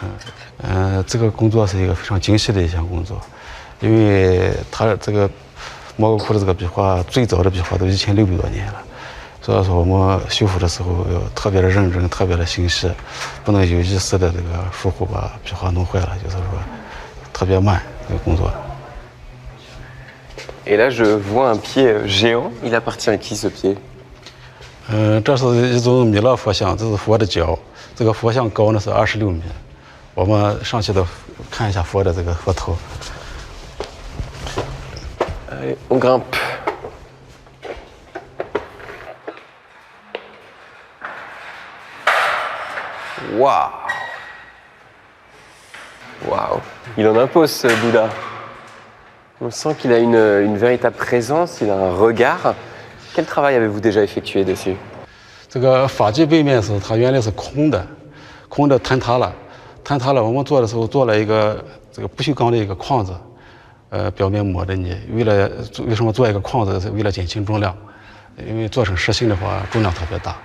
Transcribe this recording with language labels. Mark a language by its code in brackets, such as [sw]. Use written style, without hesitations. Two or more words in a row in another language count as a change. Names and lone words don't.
[zh] 这个工作是一个非常精细的一项工作，因为它这个莫高窟的这个壁画最早的壁画都1600多年了，所以说我们修复的时候要特别的认真，特别的精细，不能有一丝的这个疏忽把壁画弄坏了，就是说特别慢这个工作。 [fr] Et là, je vois un pied géant. Il appartient à qui ce pied? [zh] 这是一种弥勒佛像，这是佛的脚。这个佛像高呢是26米。我们上去的看一下佛的这个佛头。 [fr] Allez, on grimpe. Waouh! Waouh! Il en impose ce Bouddha. On sent qu'il a une véritable présence, il a un regard. Quel travail avez-vous déjà effectué dessus? [zh] 这个法基背面它原来是空的坍塌了，我们做的时候做了一个这个不锈钢的一个框子，表面抹的泥。为什么做一个框子？是为了减轻重量，因为做成实心的话重量特别大。